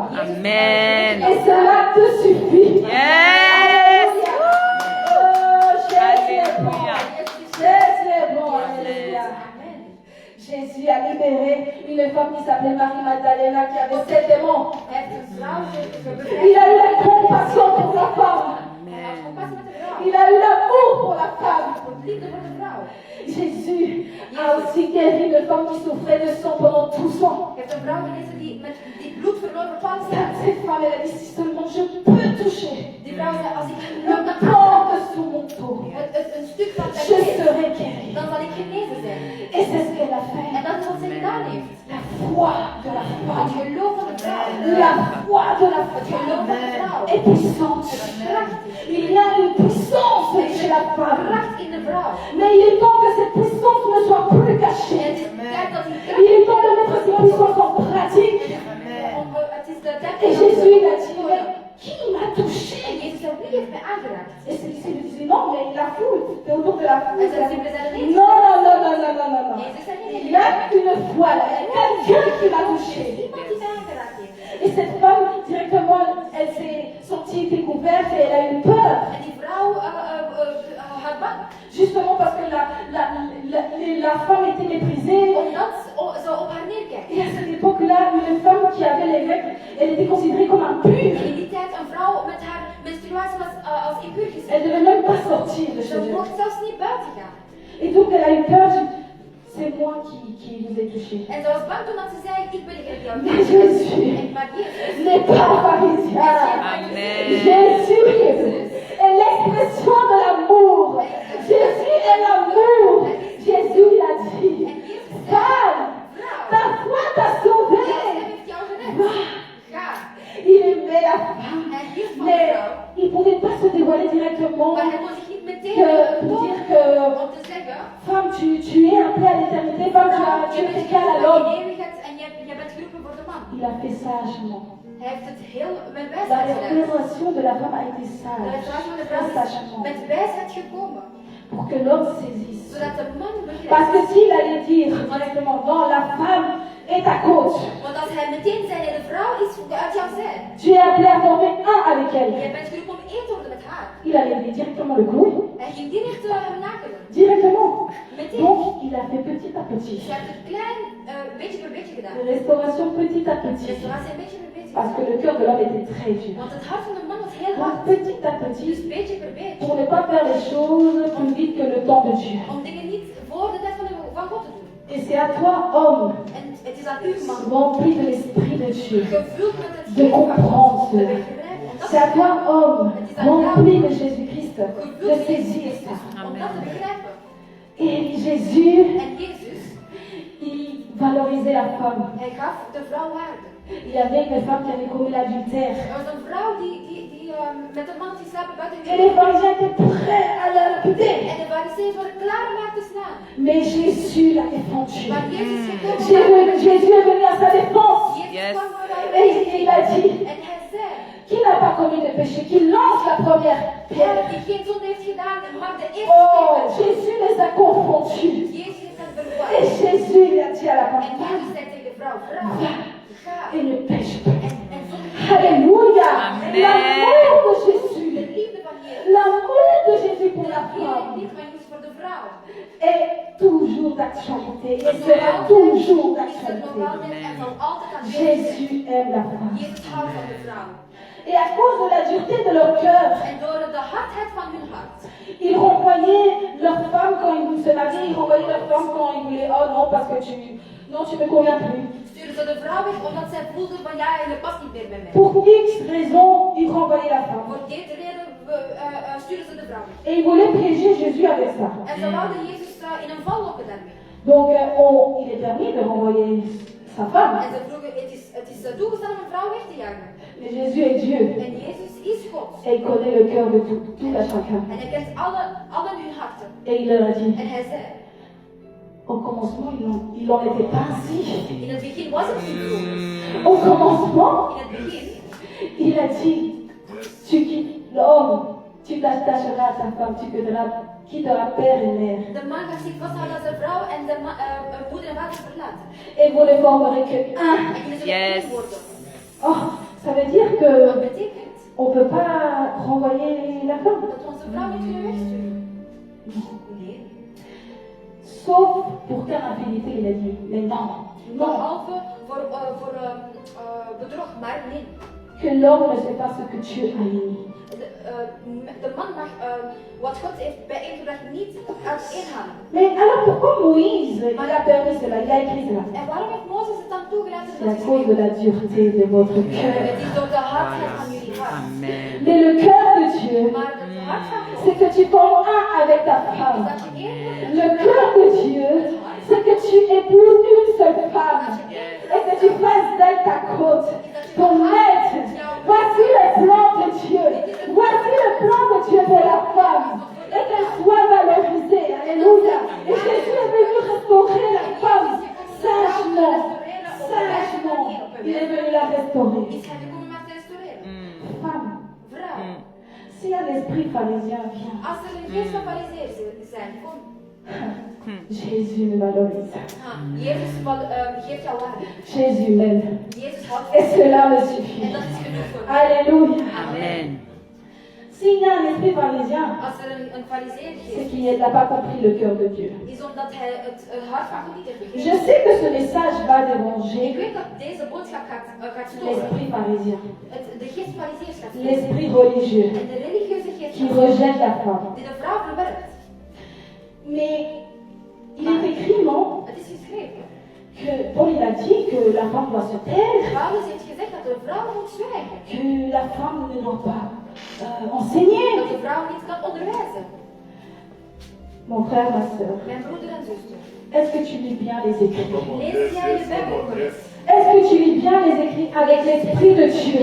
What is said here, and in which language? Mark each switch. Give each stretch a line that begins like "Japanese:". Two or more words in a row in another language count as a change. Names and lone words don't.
French: Amen. Et cela te suffit.
English: Yes.
French: Oh, Jésus est bon. Alléluia. Jésus est bon. Alléluia. Amen. Jésus a libéré une femme qui s'appelait Marie Magdalena qui avait 7 démons.
Dutch: Hij heeft een vrouw
French: Il a eu la compassion pour la femme.
Dutch: Hij had compassie met de vrouw.
French: Il a eu l'amour pour la femme.
Dutch: Liefde voor de vrouw.
French: Jésus a aussi guéri une femme qui souffrait de sang pendant 12 ans.
Dutch: Je hebt een vrouw genezen die bloed verloor voor 12 jaar.
French: Cette femme, elle a dit, si seulement je peux toucher
Dutch: Die vrouw zei, als ik
French: le corps de son manteau,
Dutch: een stuk van
French: je
Dutch: zijn leven,
French: serai guérie.
Dutch: dan zal ik genezen zijn.
French: Et c'est ce qu'elle a
Dutch: En
French: fait.
Dutch: dat is wat zij gedaan heeft.
French: La foi de la
Dutch: Het
French: femme.
Dutch: geloof van de vrouw.
French: La foi de la
Dutch: Het geloof van de vrouw.
French: femme est puissante. Il y a une puissance chez la femme.
Dutch: Kracht in de vrouw.
French: Mais il est temps que cette puissance ne soit plus
Dutch: En
French: cachée.
Dutch: het is tijd dat die
French: Il est temps de mettre cette puissance en pratique.
Dutch: het is de tijd
French: Et Jésus il a dit, mais qui m'a touché?
Dutch: En Jezus zei, wie heeft mij aangeraakt?
French: Et ses disciples disaient, non, mais la foule, t'es autour de la foule.
Dutch: En zijn discipelen zeiden, nee,
French: Non, non, non, non, non, non, non, non.
Dutch: Jezus zei, nee,
French: une fois, quelqu'un qui m'a touché.
Dutch: Iemand die mij aangeraakt heeft.
French: Et cette femme, directement, elle s'est sentie découverte et elle a eu peur.
Dutch: En die vrouw had bang.
French: Justement parce que la femme était méprisée.
Dutch: Omdat ze op haar neerkijkt.
French: Et à cette époque-là, une femme qui avait les règles, elle était considérée comme impure.
Dutch: En in die tijd een vrouw met haar menstruatie was als impuur gezien.
French: Elle ne devait même pas sortir de chez
Dutch: Ze
French: elle.
Dutch: mocht zelfs niet buiten gaan.
French: Et donc elle a eu peur. C'est moi qui vous ai touché.
Dutch: En ze was bang toen dat ze zei, ik ben degene die jou
French: Mais Jésus
Dutch: Maar Jezus
French: n'est pas pharisien. Amen. Jésus est l'expression de l'amour. Jésus est l'amour. Jésus il a dit, femme, ta foi t'a sauvé.
Dutch: heeft jou gered. Ga.
French: Il aimait la femme.
Dutch: Hij hield van de
French: Mais
Dutch: vrouw.
French: il ne pouvait pas se dévoiler directement.
Dutch: Maar hij kon zich niet meteen
French: Pour dire que,
Dutch: om te zeggen,
French: femme, tu es appelée à l'éternité. Femme, tu es égal à
Dutch: in
French: l'homme.
Dutch: eeuwigheid en je bent geroepen voor de man.
French: Il a fait sagement.
Dutch: Hij heeft het heel met
French: La
Dutch: wijsheid gedaan.
French: restauration de la femme a été
Dutch: De
French: sage.
Dutch: restauratie van de
French: Très
Dutch: vrouw is
French: sagement.
Dutch: met wijsheid gekomen.
French: Pour que l'homme saisisse.
Dutch: Zodat de man
French: Parce que
Dutch: begrijpt.
French: s'il allait dire directement, non, la femme est ta coach.
Dutch: Want als hij meteen zei, nee, de vrouw is uit jouw zij.
French: Tu es appelé à former un avec
Dutch: Je
French: elle.
Dutch: bent geroepen om één te worden met haar.
French: Il allait lui directement le coup.
Dutch: Hij ging direct hem nakelen.
French: Directement.
Dutch: Meteen.
French: Donc, il a fait petit à petit.
Dutch: Ze heeft het klein, beetje per beetje gedaan.
French: De restauration petit à petit.
Dutch: Restauratie een beetje per beetje.
French: Parce que le cœur de l'homme était très dur.
Dutch: Want het hart van de man was heel
French: Donc,
Dutch: hard.
French: petit à
Dutch: Dus
French: petit,
Dutch: beetje per beetje.
French: pour ne pas faire les choses plus vite que le temps de Dieu.
Dutch: Om dingen niet voor de tijd van God te doen.
French: Et c'est à toi, homme,
Dutch: En het is aan u, man,
French: rempli de l'Esprit de Dieu,
Dutch: gevuld met het
French: de
Dutch: geest van God,
French: comprendre
Dutch: te
French: cela.
Dutch: begrijpen. En dat
French: C'est à toi, homme, rempli de Jésus-Christ, de
Dutch: gevuld met
French: saisir
Dutch: Jezus,
French: ça.
Dutch: om dat te begrijpen.
French: Et Jésus,
Dutch: En Jezus,
French: il valorisait la femme.
Dutch: hij gaf de vrouw waarde.
French: Il y avait une femme qui avait commis l'adultère.
Dutch: Er was een vrouw die met een man die slapen buiten
French: Et les pharisiens étaient prêts à la lapider.
Dutch: En de fariseeën waren klaar om haar te slaan.
French: Mais Jésus l'a défendu.
Dutch: Maar Jezus is gekomen.
French: Jésus est venu à sa défense.
Dutch: Jezus
English: Yes.
Dutch: kwam voor haar
French: Et
Dutch: weg.
French: il a dit,
Dutch: En hij zei,
French: qui n'a pas commis de péché, qui lance la première pierre.
Dutch: die geen zonde heeft gedaan, mag de eerste
French: Oh,
Dutch: keer.
French: Jésus les a confondus.
Dutch: Jezus heeft hen
French: Et
Dutch: verwacht.
French: Jésus il a dit à la
Dutch: En
French: femme,
Dutch: Jezus zei tegen de vrouw, vrouw, ga
French: et ne pêche pas.
Dutch: en zonde.
French: Alléluia. Amen. L'amour de
Dutch: De
French: Jésus.
Dutch: liefde van Jezus.
French: L'amour de Jésus pour la
Dutch: De
French: femme
Dutch: liefde van Jezus voor de vrouw.
French: est toujours d'actualité et sera toujours
Dutch: Is er nog
French: d'actualité.
Dutch: altijd en zal altijd aanwezig zijn.
French: Jésus aime la femme.
Dutch: Jezus houdt van de vrouw.
French: Et à cause de la dureté de leur cœur,
Dutch: En door de hardheid van hun hart.
French: ils renvoyaient leurs femmes quand ils se mariaient, ils renvoyaient leurs femmes quand ils voulaient, oh non, parce que tu me conviens plus.
Dutch: Sturen ze de vrouw weg omdat zij voelden van ja, je past niet meer bij mij.
French: Pour X raisons, ils renvoyaient la femme.
Dutch: Voor deze reden sturen ze de vrouw weg.
French: Et ils voulaient piéger Jésus avec ça.
Dutch: En ze wouden Jezus in een val lokken daarmee.
French: Donc, il est permis de renvoyer sa femme.
Dutch: En ze vroegen, het is toegestaan om een vrouw weg te jagen.
French: Mais Jésus est Dieu.
Dutch: En Jezus is God.
French: Et il connaît le cœur de tout à chacun.
Dutch: En hij kent allen hun harten.
French: Et il leur a dit,
Dutch: En hij zei,
French: au commencement, il n'en était pas ainsi.
Dutch: in het begin was het niet zo.
French: Au commencement,
Dutch: In het begin,
French: il a dit, tu quittes l'homme, tu t'attacheras à ta femme, tu quitteras père et mère.
Dutch: de man gaat zich vasthouden aan zijn vrouw en de moeder en vader verlaten.
French: Et vous ne formerez que un.
Dutch: En jullie zullen
English: Yes.
Dutch: één worden.
French: Oh, ça veut dire
Dutch: Wat
French: que
Dutch: betekent
French: on ne peut pas renvoyer la femme.
Dutch: dat we onze vrouw niet kunnen wegsturen? Nee.
French: Sauf pour quelle infidélité, il a dit. Mais non, non.
Dutch: Behalve voor bedrog, maar nee.
French: Que l'homme ne sait pas ce que Dieu a mis.
Dutch: De man mag wat God heeft bijeengebracht niet uithalen.
French: Mais alors pourquoi Moïse, il a permis cela, il a écrit cela?
Dutch: En waarom heeft Mozes het dan toegelaten
French: C'est à
Dutch: dat
French: cause de la dureté de votre cœur.
Dutch: Het is door de hardheid van jullie hart.
French: Amen. Mais le cœur de Dieu,
Dutch: Maar het hart van God
French: c'est que tu formes un avec ta femme.
Dutch: is dat je één wordt.
French: Le cœur de Dieu, c'est que tu épouses une seule femme et que tu fasses d'elle ta côte, ton maître. Voici le plan de Dieu. Voici le plan de Dieu pour la femme. Et qu'elle soit valorisée. Alléluia. Et Jésus est venu restaurer la femme sagement. Sagement. Il est venu la restaurer.
Dutch: Is hij gekomen om haar te restaureren?
French: Femme,
Dutch: Vrouw,
French: si un esprit pharisien vient,
Dutch: als er een geest van fariseeën zijn, kom.
French: Jésus me valorise.
Dutch: Jezus geeft jou waarde.
French: Jésus m'aime.
Dutch: Jezus houdt
French: Et
Dutch: van je.
French: cela me suffit.
Dutch: En dat is genoeg voor mij.
French: Alléluia. Amen. S'il y a un esprit pharisien,
Dutch: Als er een fariseer
French: c'est
Dutch: is,
French: qu'il n'a pas compris le cœur de Dieu.
Dutch: is omdat hij het hart van God niet heeft
French: Je
Dutch: begrepen.
French: sais que ce message va
Dutch: Ik
French: déranger
Dutch: weet dat deze boodschap gaat storen.
French: l'esprit pharisien,
Dutch: De geest fariseers gaat storen.
French: l'esprit religieux
Dutch: En de religieuze geest
French: qui rejette la femme.
Dutch: die de vrouw verwerpt.
French: Mais il est écrit, non,
Dutch: Het is geschreven.
French: que Paul il a dit que la femme doit se taire,
Dutch: Paulus heeft gezegd dat de vrouw moet zwijgen.
French: que la femme ne doit pas enseigner.
Dutch: Dat de vrouw niet kan onderwijzen.
French: Mon frère, ma soeur,
Dutch: Mijn broeder en zuster.
French: est-ce que tu lis bien les écrits?
Dutch: Lees jij de Bijbel goed?
French: Est-ce que tu lis bien les écrits avec l'esprit de Dieu?